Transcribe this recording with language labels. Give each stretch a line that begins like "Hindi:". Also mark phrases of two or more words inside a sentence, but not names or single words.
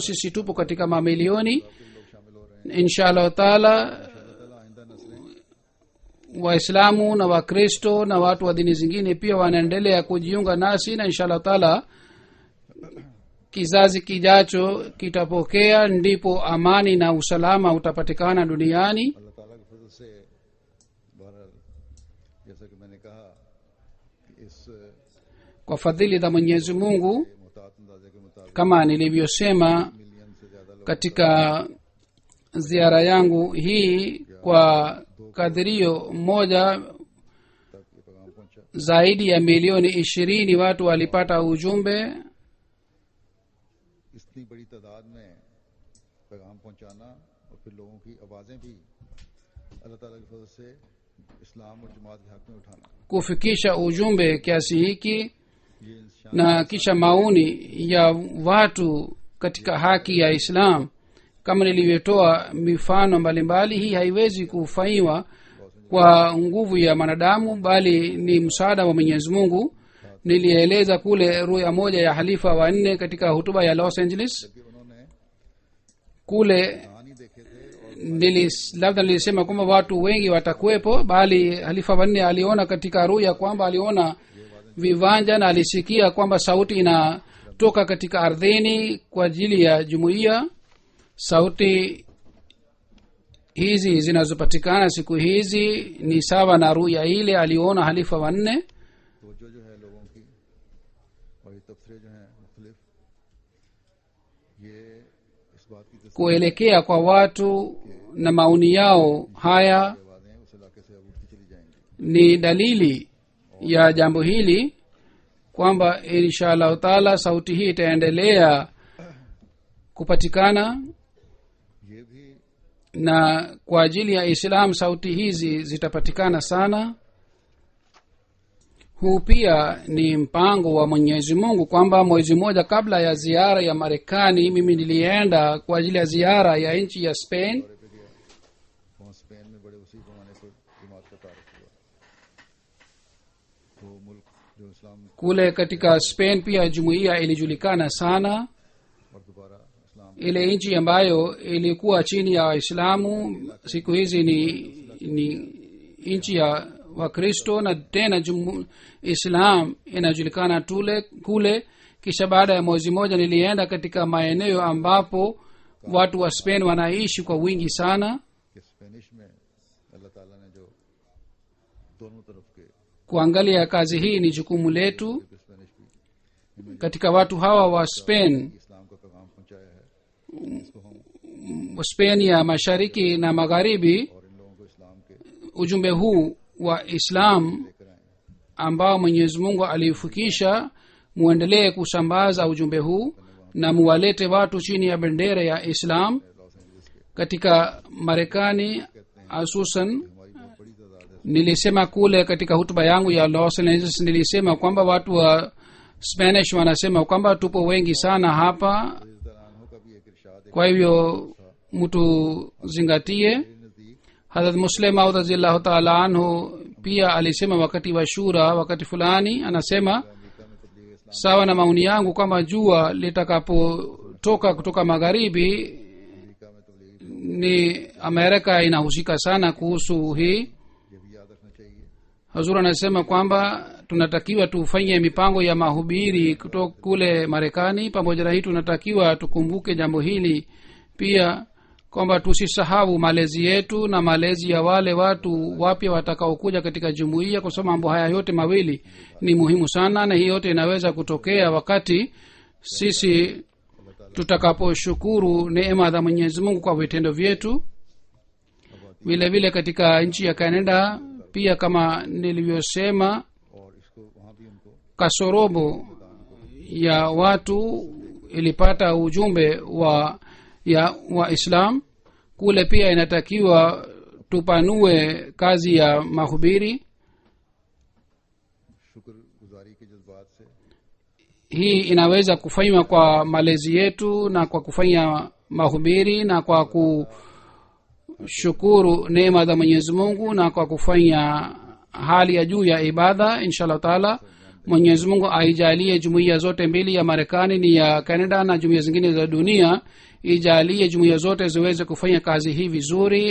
Swahili: sisi tupo katika mamilioni.
Arabic: إن شاء الله تعالى
Swahili: waislamu na wakristo na watu wa dini zingine pia wanaendelea kujiunga nasi, na
Arabic: إن شاء الله تعالى
Swahili: kizazi kijacho kitapokea, ndipo amani na usalama utapatikana duniani.
Urdu: اللہ تعالیٰ کے فضل سے بہرحال جیسا کہ میں نے کہا کہ اس
Swahili: kwa fadhili za Mwenyezi Mungu,
Urdu: متاط اندازے کے مطابق
Swahili: kama nilivyosema
Urdu: ملین سے زیادہ لوگ
Swahili: katika ziara yangu hii, kwa kadhirio moja
Urdu: تک یہ پیغام پہنچا.
Swahili: zaidi ya milioni 20 watu walipata ujumbe.
Urdu: اتنی بڑی تعداد میں پیغام پہنچانا اور پھر لوگوں کی آوازیں بھی اللہ تعالیٰ کے فضل سے اسلام اور جماعت کے حق میں اٹھانا,
Swahili: kufikisha ujumbe kiasi hiki
Urdu: یہ انسان
Swahili: na kisha maoni ya watu katika haki ya islam, kama nilivyotoa mifano mbalimbali, hii haiwezi kufanywa kwa nguvu ya manadamu, bali ni msaada wa Mwenyezi Mungu. Nilieleza kule ruya moja ya halifa wa 4 katika hutuba ya Los Angeles.
Urdu: کہ انہوں نے
Swahili: Kule
Urdu: کہانی دیکھے تھے اور
Swahili: labda nilisema kwamba watu wengi watakuwepo, bali halifa wa 4 aliona katika ruya kwamba aliona viwanja na alisikia kwamba sauti inatoka katika ardhini kwa ajili ya jumuiya. Sauti hizi zinazopatikana siku hizi ni sawa na ruya ile aliona halifa wa 4.
Urdu: تو جو ہے لوگوں کی اور یہ تبصرے جو ہیں مختلف، یہ اس بات کی تصویر
Swahili: kuelekea kwa watu na maoni yao haya
Urdu: آوازیں اس علاقے سے اب اٹھتی چلی جائیں گی.
Swahili: ni dalili ya jambo hili kwamba
Arabic: إن شاء الله تعالى
Swahili: sauti hii itaendelea kupatikana,
Urdu: یہ بھی
Swahili: na kwa ajili ya islam sauti hizi zitapatikana sana. Huu pia ni mpango wa Mwenyezi Mungu kwamba mwezi mmoja kabla ya ziara ya Marekani, mimi nilienda kwa ajili ya ziara ya nchi ya Spain.
Urdu: دورے پہ گیا، وہاں اسپین میں بڑے وسیع پیمانے پر جماعت کا تعارف ہوا. وہ ملک جو اسلام
Swahili: Kule katika Spain pia jumuiya ilijulikana sana.
Urdu: اور دوبارہ اسلام
Swahili: Ile nchi ambayo ilikuwa chini ya Waislamu siku hizi ni nchi ya Wakristo, na tena Islam inajulikana kule. Kisha baada ya mwezi mmoja nilienda katika maeneo ambapo watu wa Spain wanaishi kwa wingi sana.
Urdu: کے اسپینش میں اللہ تعالیٰ نے جو دونوں طرف کے
Swahili: Kuangalia kazi hii ni jukumu letu.
Urdu: اسپینش بھی
Swahili: Katika watu hawa wa Spain,
Urdu: اسلام کا پیغام پہنچایا ہے، اس کو ہم
Swahili: Spain ya mashariki na magharibi,
Urdu: اور ان لوگوں کو اسلام کے
Swahili: ujumbe huu wa Islam
Urdu: لے کر آئے.
Swahili: ambao Mwenyezi Mungu aliufikisha, muendelee kusambaza ujumbe huu na muwalete watu chini ya bendera ya Islam. Katika Marekani hususan,
Urdu: ہماری بہت بڑی تعداد ہے,
Swahili: nilisema kule katika hutuba yangu ya Los Angeles, nilisema kwamba watu wa Spanish wanasema kwamba tupo wengi sana hapa,
Urdu: طرح کا بھی ایک ارشاد ہے
Swahili: kwa hivyo mtu zingatie.
Urdu: نزدیک
Swahili: Hazrat Muslim Maud
Arabic: رضي الله تعالى عنه
Swahili: pia alisema wakati wa shura, wakati fulani, anasema
Urdu: امریکہ میں تبلیغ اسلام
Swahili: sawa na maoni yangu kwamba jua litakapotoka kutoka magharibi
Urdu: امریکہ میں تبلیغ
Swahili: ni amerika inahusika sana kuhusu hii.
Urdu: یہ بھی یاد رکھنا چاہیے.
Swahili: hazur anasema kwamba tunatakiwa tufanye mipango ya mahubiri kutoka kule marekani. pamoja na hii tunatakiwa tukumbuke jambo hili pia, kwamba tusisahau malezi yetu na malezi ya wale watu wapya watakaokuja katika jumuiya, kwa sababu mambo haya yote mawili ni muhimu sana, na hii yote inaweza kutokea wakati sisi tutakaposhukuru neema za mwenyezi mungu kwa vitendo vyetu. vile vile katika nchi ya canada pia, kama nilivyosema,
Urdu: اور اس کو وہاں بھی ان کو
Swahili: kasorobo ya watu ilipata ujumbe wa islam. kule pia inatakiwa tupanue kazi ya mahubiri.
Urdu: شکرگزاری کے جذبات سے
Swahili: hii inaweza kufanywa kwa malezi yetu na kwa kufanya mahubiri na kwa kushukuru neema za mwenyezi mungu na kwa kufanya hali ya juu ya ibada.
Arabic: إن شاء الله تعالى
Swahili: mwenyezi mungu aijalie jumuiya zote mbili, ya marekani ni ya canada na jumuiya zingine za dunia, ijalie jumuiya zote ziweze kufanya kazi hii vizuri.